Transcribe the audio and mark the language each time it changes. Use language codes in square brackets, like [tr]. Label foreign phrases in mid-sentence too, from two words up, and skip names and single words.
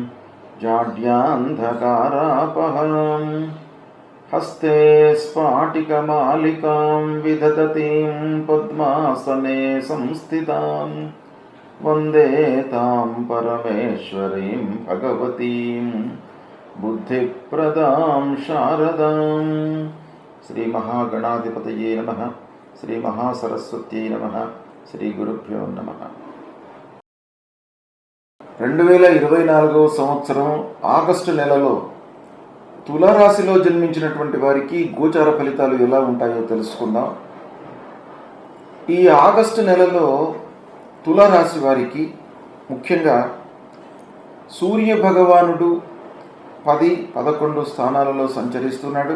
[sa] जाड्यान्धकारापहं हस्ते स्फाटिकमालिकां विदधतीं पद्मासने संस्थितां वन्दे तां परमेश्वरीं भगवतीं बुद्धिप्रदां शारदां। श्री महागणाधिपतये नमः। श्री महासरस्वत्यै नमः। శ్రీ గురుభ్యో నమః. [te] 2024 సంవత్సరం ఆగస్టు నెలలో తులారాశిలో జన్మించినటువంటి వారికి గోచార ఫలితాలు ఎలా ఉంటాయో తెలుసుకుందాం. ఈ ఆగస్టు నెలలో తులారాశి వారికి ముఖ్యంగా సూర్య భగవానుడు 10-11 స్థానాలలో సంచరిస్తున్నాడు.